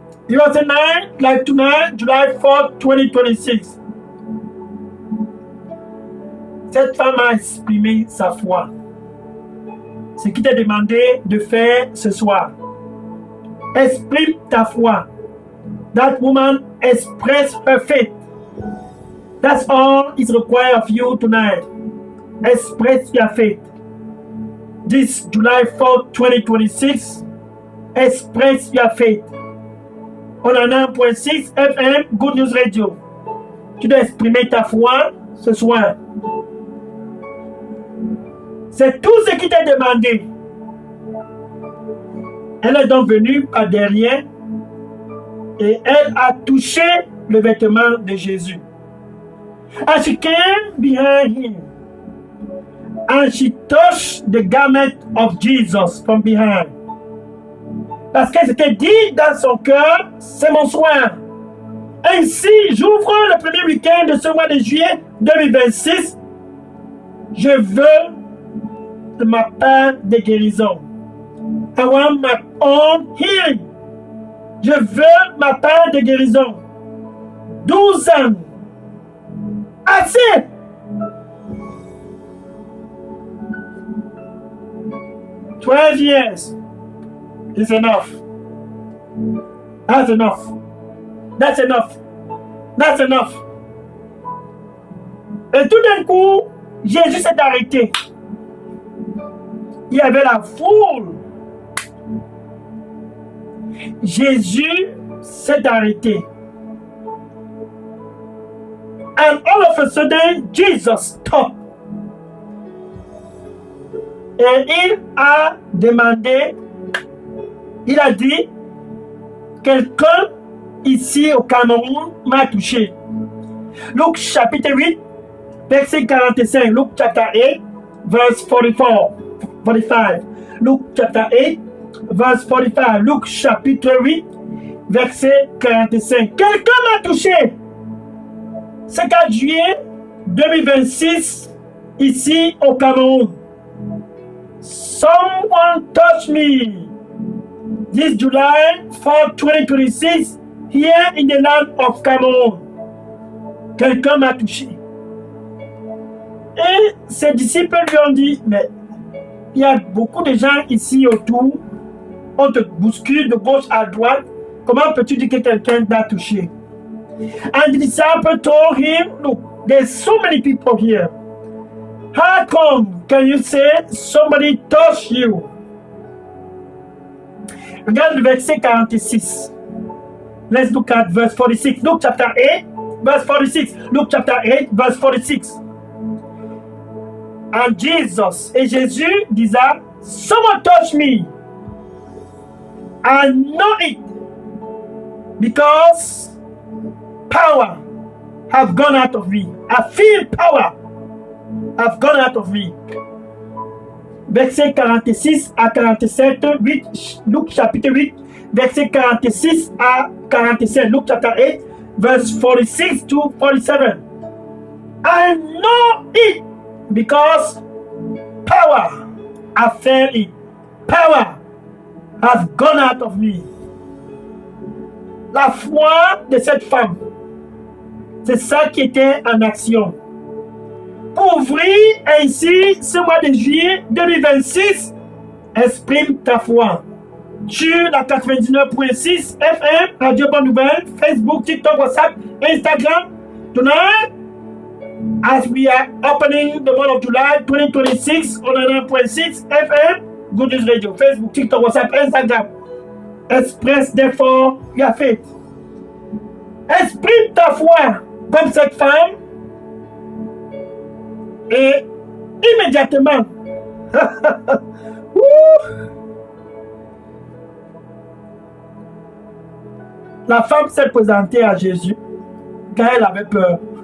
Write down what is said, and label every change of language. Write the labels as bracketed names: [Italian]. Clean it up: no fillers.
[English] It was a night like tonight, July 4th, 2026. [French] Cette femme a exprimé sa foi. Ce qui t'est demandé de faire ce soir. Exprime ta foi. [English] That woman expressed her faith. That's all is required of you tonight. Express your faith. This July 4th, 2026, express your faith. [French] On a 9.6 FM, Good News Radio. Tu dois exprimer ta foi ce soir. C'est tout ce qui t'est demandé. Elle est donc venue par derrière et elle a touché le vêtement de Jésus. [English] And she came behind him and she touched the garment of Jesus from behind. [French] Parce qu'elle s'était dit dans son cœur, c'est mon soir. Ainsi, j'ouvre le premier week-end de ce mois de juillet 2026. Je veux de ma part de guérison. [English] I want my own healing. [French] Je veux ma part de guérison. 12 ans. Assez. [English] 12 years is enough. That's enough. That's enough. That's enough. [French] Et tout d'un coup, Jésus s'est arrêté. Il y avait la foule. Jésus s'est arrêté. [English] And all of a sudden, Jesus stopped. [French] Et il a demandé, il a dit, quelqu'un ici au Cameroun m'a touché. Luc chapitre 8, verset 45. Luc [English] chapter 8, verse 44, 45. Luc chapter 8, verse 45. [French] Luc chapitre 8, verset 45. Quelqu'un m'a touché. C'est 4 juillet 2026, ici au Cameroun. [English] Someone touched me. This July 4, 2026, here in the land of Cameroon. [French] Quelqu'un m'a touché. Et ses disciples lui ont dit, mais il y a beaucoup de gens ici autour, on te bouscule de gauche à droite, comment peux-tu dire que quelqu'un t'a touché? [English] And the disciple told him, look, there's so many people here. How come can you say somebody touched you? [French] Regarde le verset 46. [English] Let's look at verse 46. Luke chapter 8, verse 46. Luke chapter 8, verse 46. And Jesus, [French] et Jésus disait, [English] someone touched me. I know it because power have gone out of me. I feel power have gone out of me. Verset 46 à 47, 8, Luc chapitre 8, verset 46 à 47, Luc chapter 8, verse 46 to 47. I know it because power I felt it. Power has gone out of me. [French] La foi de cette femme, c'est ça qui était en action. Pour ouvrir ainsi ce mois de juillet 2026, exprime ta foi. Sur la 99.6 FM, Radio Bonne Nouvelle, Facebook, TikTok, WhatsApp, Instagram. [English] Tonight, as we are opening the month of July 2026 on 99.6 FM, Good News Radio, Facebook, TikTok, WhatsApp, Instagram. Express therefore your faith. [French] Exprime ta foi comme cette femme et immédiatement la femme s'est présentée à Jésus car elle avait peur.